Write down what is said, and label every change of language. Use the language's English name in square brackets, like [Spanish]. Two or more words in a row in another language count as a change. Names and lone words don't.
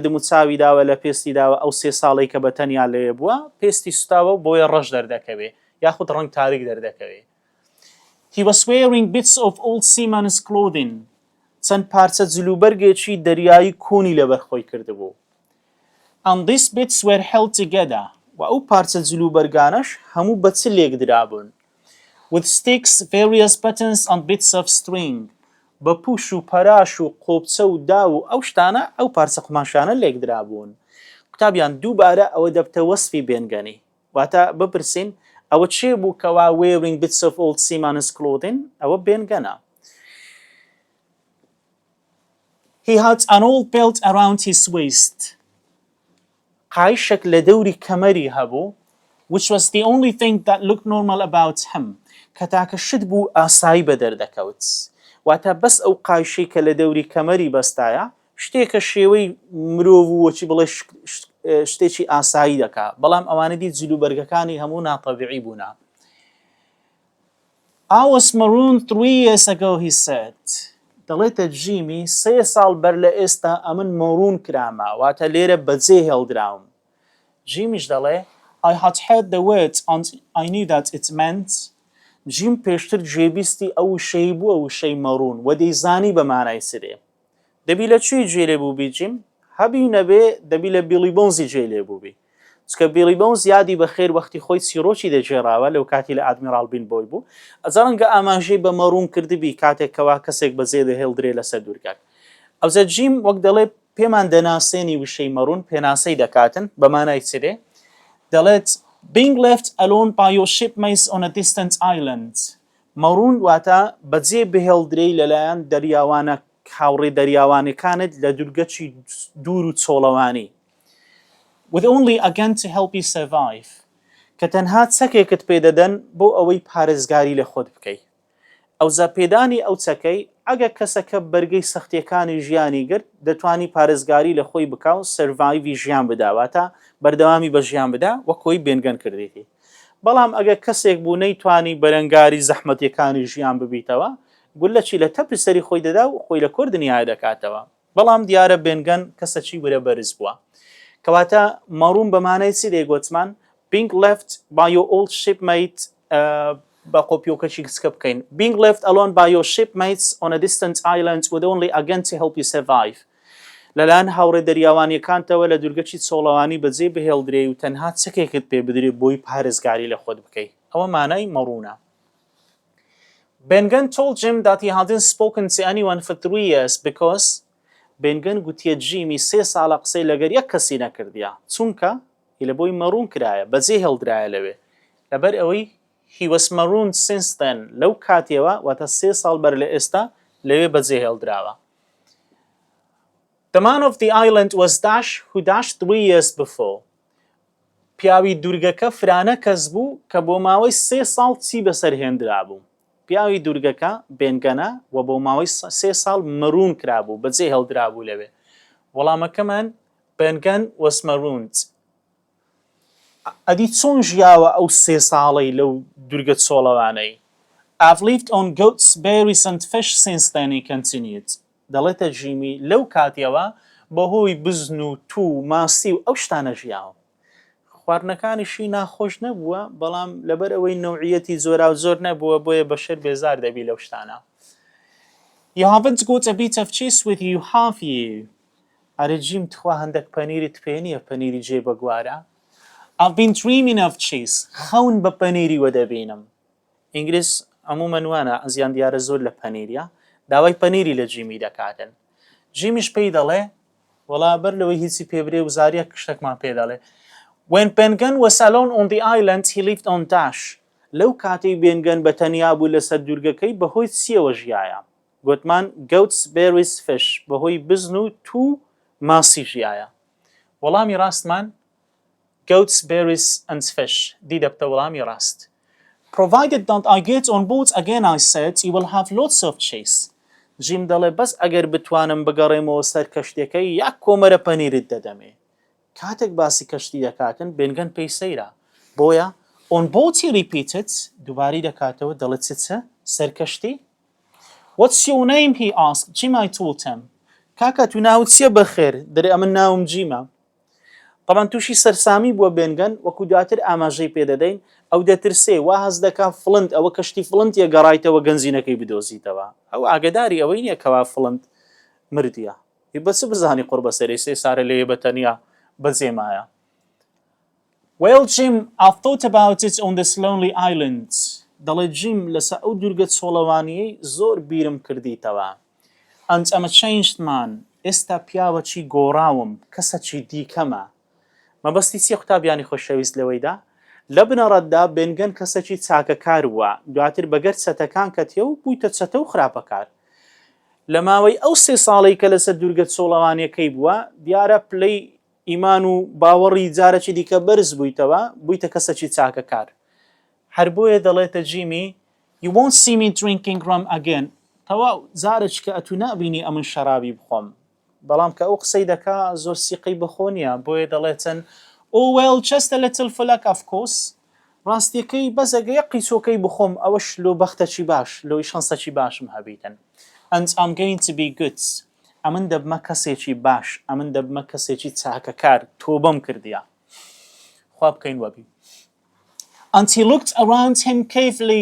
[Central Kurdish] دموچاویداوە لە پێستی داوە ئەو 3 ساڵی کە بە تەنیا لێ بووە پێستی سوتاوە بۆیە ڕەش دەردەکەوێ یاخود ڕەنگ تاریک دەردەکەوێت. [English] He was wearing bits of old seaman's clothing. [Central Kurdish] چەند پارچە جلوبەرگێکی دەریایی کۆنی لەبەر خۆی کردبوو. [English] And these bits were held together. [Central Kurdish] و ئەو پارچە جلوبەرگانەش هەموو بە چ لێک درابوون. [English] With sticks, various buttons and bits of string. [Central Kurdish] بە پوش و پەراش و قۆبچە و دا و ئەو شتانە ئەو پارچە قماشانە لێک درابوون. قوتابیان دووبارە ئەوە دەبتە وەسفی بێنگەنی. واتە بپرسین ئەوە چێ بوو کەوا [English] wearing bits of old seaman's clothing؟ [Central Kurdish] ئەوە بێنگەنە. [English] He had an old belt around his waist. [Central Kurdish] قایشێک لە دەوری کەمەری هەبوو [English] which was the only thing that looked normal about him. [Central Kurdish] کە تاکە شت بوو ئاسایی بە دەردەکەوت. واتە بەس ئەو قایشەی کە لە دەوری کەمەری بەستایە شتێکە شێوەی مرۆڤ وەچی بڵێ شتێکی ئاسایی دەکا بەڵام ئەوانە دی جلوبەرگەکانی هەموو ناتەبیعی بوونا. [English] I was marooned 3 years ago, he said. [Central Kurdish] دەڵێتە جیمی 3 ساڵ بەر لە ئێستا ئەمن مەڕوون کرامە واتە لێرە بەجێ هێڵدراوم. جیمیش دەڵێ [English] I had heard the word and I knew that it meant. [Central Kurdish] جیم پێشتر جێبیستی ئەو شەی بوو ئەو شەی مەڕوون و دەیزانی بە مانای سرێ. دەبی لە چی جێ لێ بووبی جیم؟ هەبی نەبێ دەبی لە بیلی بۆنزی جێ لێ بووبی. چکە بیلی بۆنز یادی بەخێر وەختی خۆی چیرۆکی دەجێڕاوە لەو کاتی لە ئادمیرال بین بۆی بوو ئەزانگە ئاماژەی بە مەڕوون کردبی کاتێک کەوا کەسێک بەجێ دەهێڵدرێ لەسەر دوورگەک. ئەوزە جیم وەک دەڵێ پێمان دەناسێنی وشەی مەڕوون پێناسەی دەکاتن بە مانای چرێ دەڵێت [English] being left alone by your shipmates on a distant island. [Central Kurdish] مەڕوون واتە بەجێ بهێڵدرێی لەلایەن دەریاوانە هاوڕێ دەریاوانەکانت لە دوورگەکی دوور و چۆڵەوانی. [English] With only a gun to help you survive. [Central Kurdish] کە تەنها چەکێکت پێدەدەن بۆ ئەوەی پارێزگاری لە خۆت بکەیت. ئەوزە پێدانی ئەو چەکەی ئەگە کەسەکە بەرگەی سەختیەکانی ژیانی گرت دەتوانی پارێزگاری لە خۆی بکا و سەرڤایڤی ژیان بداواتە بەردەوامی بە ژیان بدا وەکۆی بێنگەن کردێتی. بەڵام ئەگە کەسێک بوو نەیتوانی بەرەنگاری زەحمەتیەکانی ژیان ببیتەوە گولەکی لە تەپی سەری خۆی دەدا و خۆی لە کۆر دنیای دەکاتەوە. بەڵام دیارە بێنگەن کەسەکی وەرە بەرز بووە. کەواتە مەڕوون بەمانای چی دەیگوتمان [English] being left by your old shipmate [Central Kurdish] بە قۆپیۆکەکی کچکە بکەین [English] being left alone by your shipmates on a distant island with only a gun to help you survive. [Central Kurdish] لەلایەن هاوڕێ دەریاوانیەکانتەوە لە دوورگەکی چۆڵەوانی بەجێ بهێڵدرێ و تەنها چەکێکت پێ بدرێ بۆی پارێزگاری لە خۆت بکەیت. ئەوە مانای مەڕوونە. [English] Ben Gunn told Jim that he hadn't spoken to anyone for 3 years because Ben Gunn [Central Kurdish] گوتیە جیمی 3 ساڵە قسەی لەگەر یەک کەسی نەکردیە چونکە لە بۆی مەڕوون کرایە بەجێ هێڵدرایە لەوێ لەبەر ئەوەی [English] he was marooned since then [Central Kurdish] لەو کاتێوە واتە 3 ساڵ بەر لە ئێستا لەوێ بەجێ هێڵدراوە. [English] The man of the island was Dash who dashed 3 years before. [Central Kurdish] پیاوی دوورگەکە فرانە کەس بوو کە بۆ ماوەی 3 ساڵ چی بەسەرهێنرا بوو. پیاوی دوورگەکە بێنگەنە و بۆ ماوەی 3 ساڵ مەڕوون کرابوو بەجێ هێڵدرابوو لەوێ. [English] وەڵامەکەمان Ben Gunn was marooned. [Central Kurdish] ئەدی چۆن ژیاوە ئەو 3 ساڵەی لەو دوورگە چۆڵەوانەی. [English] I've lived on goats, berries and fish since then, he continued. [Central Kurdish] دەڵێتە جیمی لەو کاتیەوە بەهۆی بزن و تو ماسی و ئەو شتانە ژیاوە. خواردنەکانیشی ناخۆش نەبووە بەڵام لەبەر ئەوەی نەوعیەتی زۆرا و زۆر نەبووە بۆیە بەشەر بێزار دەبی لەو شتانە. [English] You haven't got a bit of cheese with you, have you? [Central Kurdish] ئەرە جیم تخوا هەندێک پەنیریت پێ نییە پەنیری جێبەگوارە. [English] I've been dreaming of cheese. [Central Kurdish] خەون بە پەنیری وەدەبینم. ئینگلیز عمومەن وانە ئەزیان دیارە زۆر لە پەنیریە داوای پەنیری لە جیمی دەکاتن. جیمیش پێی دەڵێ وەڵا بەر لەوەی هیچی پێبرێ و زاریە شتێکمان پێ دەڵێ. [English] When Ben Gunn was alone on the island, he lived on Dash. [Central Kurdish] لەو کاتەی Ben Gunn بە تەنیا بوو لەسەر دوورگەکەی بەهۆی چیەوە ژیایە؟ گوتمان [English] goats, berries, fish. [Central Kurdish] بەهۆی بزن و تو ماسی ژیایە. [English] وەڵامی ڕاستمان goats, berries and fish. [Central Kurdish] دی دەبتە وەڵامی ڕاست. [English] Provided that I get on board again, I said, you will have lots of cheese. [Central Kurdish] جیم دەڵێ بەس ئەگەر بتوانم بگەڕێمەوە سەر کەشتەکەی یەک کۆمەرە پەنیرت دەدەمێ. کاتێک باسی کەشتی دەکاتن Ben Gunn پێی سەیرە. [English] بۆیە on board, he repeated. [Central Kurdish] دووباری دەکاتەوە دەڵێت چ سەر کەشتی؟ [English] What's your name? He asked. Jim, I told him. [Central Kurdish] کاکە تو ناوت چییە بەخێر؟ دەرێ ئەمن ناوم جیمە. طبعا تووشی سەرسامی بووە بێنگەن وەکو دواتر ئاماژەی پێدەدەین ئەو دەترسێ وا هەز دەکا فڵند ئەوە کەشتی فڵندیە گەڕایتەوە گەنجینەکەی بدۆزیتەوە ئەو ئاگداری ئەوەی نییە کەوا فڵند مردیە بەچ بزانی قڕ بەسەری سێ سارە لێ بەتەنیا بەجێمایە. [English] Well Jim, I've thought about it on this lonely island. [Central Kurdish] دەڵێ جیم لەسەر ئەو دوورگە چۆڵەوانیەی زۆر بیرم کردیتەوە. [English] And I'm a changed man. [Central Kurdish] ئێستا پیاوەکی گۆڕاوم کەسەکی دیکەمە. مەبەستی چیە قوتابیانی خۆشەویست لەوەیدا؟ لە بنەڕەتدا بێنگەن کەسەکی چاکەکار بووە دواتر بەگەر چەتەکان کەتیە و بوویتە چەتە و خراپەکار. لە ماوەی ئەو 3 ساڵەی کە لەسەر دوورگە چۆڵەوانیەکەی بووە دیارە پلەی ئیمان و باوەڕی جارێکی دیکە بەرز بوویتەوە بوویتە کەسەکی چاکەکار. هەر بۆیە دەڵێتە جیمی [English] You won't see me drinking rum again. [Central Kurdish] تەواو جارێک کە ئەتو نابینی ئەمن شەرابی بخۆم. بەڵام کە ئەو قسەی دەکا زۆر سیقەی بەخۆ نییە بۆیە دەڵێتن [English] Oh well just a little flack of course. [Central Kurdish] ڕاستیەکەی بەزەگە یەک قیچۆکەی بخۆم ئەوەش لۆ بەختەکی باش لۆی شانسەکی باشم هەبیتن. [English] And I'm going to be good. [Central Kurdish] ئەمن دەبمە کەسێکی باش ئەمن دەبمە کەسێکی چاکەکار تۆبەم کردیە. خوا بکەین وەبی. [English] And he looked around him carefully.